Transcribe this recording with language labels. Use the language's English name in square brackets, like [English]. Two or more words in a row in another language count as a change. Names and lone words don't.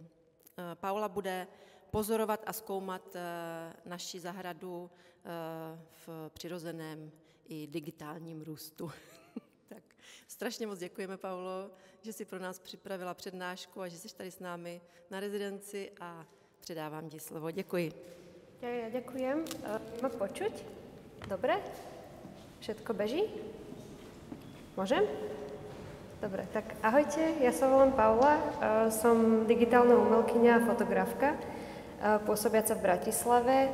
[Czech] Paula bude pozorovat a zkoumat naši zahradu v přirozeném i digitálním růstu. Tak strašně moc děkujeme, Paulo, že jsi pro nás připravila přednášku a že jsi tady s námi na rezidenci a předávám ti slovo. Děkuji. [Slovak] Ja ďakujem. Ma počuť? Dobre? Všetko beží? Môžem? Dobre, tak ahojte, ja sa volám Paula, som digitálna umelkyňa a fotografka, pôsobiaca v Bratislave.